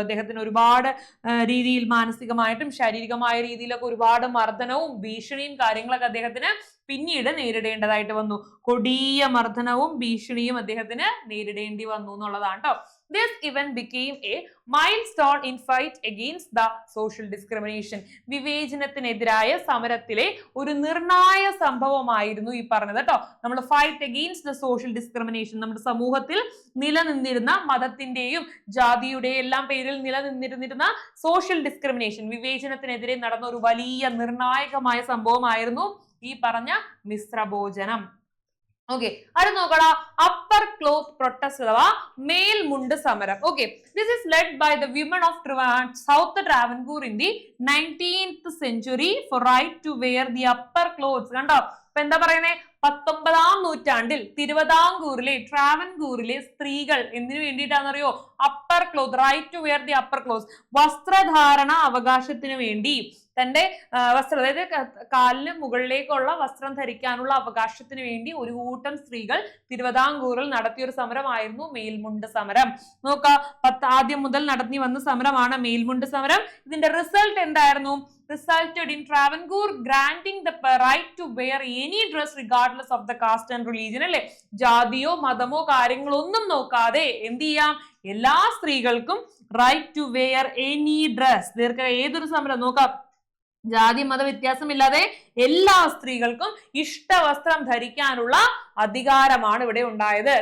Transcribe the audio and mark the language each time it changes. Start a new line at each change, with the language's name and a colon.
Malayalam: അദ്ദേഹത്തിന് ഒരുപാട് രീതിയിൽ മാനസികമായിട്ടും ശാരീരികമായ രീതിയിലൊക്കെ ഒരുപാട് മർദ്ദനവും ഭീഷണിയും കാര്യങ്ങളൊക്കെ അദ്ദേഹത്തിന് പിന്നീട് നേരിടേണ്ടതായിട്ട് വന്നു. കൊടിയ മർദ്ദനവും ഭീഷണിയും അദ്ദേഹത്തിന് നേരിടേണ്ടി വന്നു എന്നുള്ളതാണ് കേട്ടോ.
English: This event became a milestone in fight against the social discrimination.
Malayalam: വിവേചനത്തിനെതിരായ സമരത്തിലെ ഒരു നിർണായ സംഭവമായിരുന്നു ഈ പറഞ്ഞത് കേട്ടോ. നമ്മൾ
English: fight against the social discrimination,
Malayalam: നമ്മുടെ സമൂഹത്തിൽ നിലനിന്നിരുന്ന മതത്തിന്റെയും ജാതിയുടെയും എല്ലാം പേരിൽ നിലനിന്നിരുന്ന സോഷ്യൽ ഡിസ്ക്രിമിനേഷൻ, വിവേചനത്തിനെതിരെ നടന്ന ഒരു വലിയ നിർണായകമായ സംഭവമായിരുന്നു ഈ പറഞ്ഞ മിശ്രഭോജനം. ഓക്കെ, അത് നോക്കടാ, അപ്പർ ക്ലോത്ത് പ്രൊട്ടസ്റ്റ് അഥവാ മേൽമുണ്ട് സമരം.
English: Okay, this is led by the women of south Travancore in the 19th century for right to wear the upper clothes.
Malayalam: കണ്ടോ, ഇപ്പൊ എന്താ പറയുന്നേ, 19ാം നൂറ്റാണ്ടിൽ തിരുവിതാംകൂറിലെ ട്രാവൻകൂറിലെ സ്ത്രീകൾ എന്തിനു വേണ്ടിയിട്ടാണെന്നറിയോ? Upper cloth,
English: right to wear the upper cloth,
Malayalam: വസ്ത്രധാരണ അവകാശത്തിന് വേണ്ടി, തന്റെ വസ്ത്രം, അതായത് കാലിന് മുകളിലേക്കുള്ള വസ്ത്രം ധരിക്കാനുള്ള അവകാശത്തിന് വേണ്ടി ഒരു കൂട്ടം സ്ത്രീകൾ തിരുവിതാംകൂറിൽ നടത്തിയ ഒരു സമരമായിരുന്നു മേൽമുണ്ട് സമരം. നോക്കാം, ആദ്യം മുതൽ നടത്തി വന്ന സമരമാണ് മേൽമുണ്ട് സമരം. ഇതിന്റെ റിസൾട്ട് എന്തായിരുന്നു?
English: resulted in Travancore granting the right to wear any dress regardless of the caste and religion.
Malayalam: അല്ലെ, ജാതിയോ മതമോ കാര്യങ്ങളോ ഒന്നും നോക്കാതെ എന്ത് ചെയ്യാം, എല്ലാ സ്ത്രീകൾക്കും
English: Right to wear any dress.
Malayalam: ഏതൊരു സമരം നോക്കാം, ജാതി മത വ്യത്യാസമില്ലാതെ എല്ലാ സ്ത്രീകൾക്കും ഇഷ്ടവസ്ത്രം ധരിക്കാനുള്ള അധികാരമാണ് ഇവിടെ ഉണ്ടായത്.